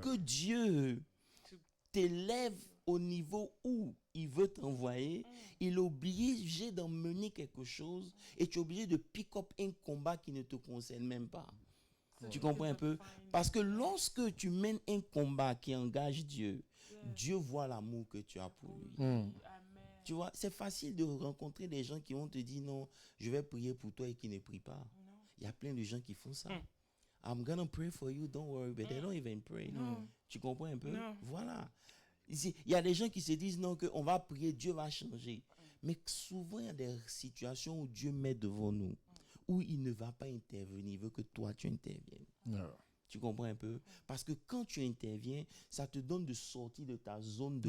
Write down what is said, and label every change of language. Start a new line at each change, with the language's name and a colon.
French: que Dieu t'élève au niveau où il veut t'envoyer, il est obligé d'emmener quelque chose et tu es obligé de
English: pick up
French: un combat qui ne te concerne même pas. Tu comprends un peu? Parce que lorsque tu mènes un combat qui engage Dieu, Dieu voit l'amour que tu as pour lui. Mm. Amen. Tu vois, c'est facile de rencontrer des gens qui vont te dire non, je vais prier pour toi et qui ne prient pas. Il y a plein de gens qui font ça.
English: I'm gonna pray for you, don't worry, but they don't even pray.
French: Tu comprends un peu? Non. Voilà. Ici, il y a des gens qui se disent non, qu'on va prier, Dieu va changer. Mais souvent, il y a des situations où Dieu met devant nous, où il ne va pas intervenir, il veut que toi, tu interviennes.
English: Yeah.
French: Tu comprends un peu? Parce que quand tu interviens, ça te donne de sortir de ta zone de